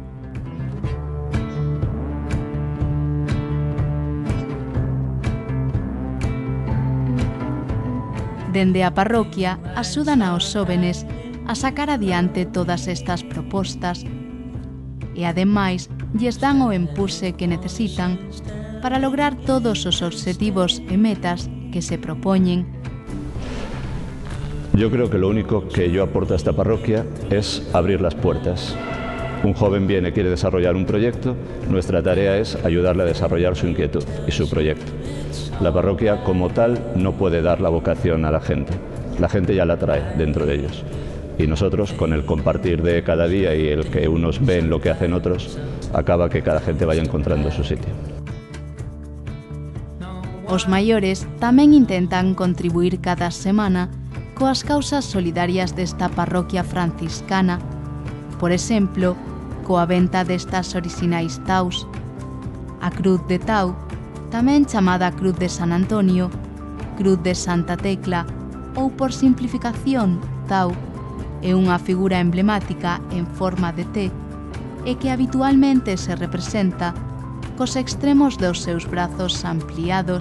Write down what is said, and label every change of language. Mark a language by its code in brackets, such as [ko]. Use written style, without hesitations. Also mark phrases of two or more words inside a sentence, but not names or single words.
[gl] Dende a parroquia, axudan aos xóvenes a sacar adiante todas estas propostas e, ademais, lles dan o empuxe que necesitan para lograr todos os obxectivos e metas que se propoñen. [es] Yo creo que lo único que yo aporto a esta parroquia es abrir las puertas. Un joven viene y quiere desarrollar un proyecto, nuestra tarea es ayudarle a desarrollar su inquietud y su proyecto. La parroquia como tal no puede dar la vocación a la gente ya la trae dentro de ellos. Y nosotros, con el compartir de cada día y el que unos ven lo que hacen otros, acaba que cada gente vaya encontrando su sitio. [gl] Os maiores tamén intentan contribuir cada semana coas causas solidarias desta parroquia franciscana, por exemplo, coa venta destas orixinais taus. A Cruz de Tau, tamén chamada Cruz de San Antonio, Cruz de Santa Tecla ou, por simplificación, Tau, é unha figura emblemática en forma de T e que habitualmente se representa cos extremos dos seus brazos ampliados.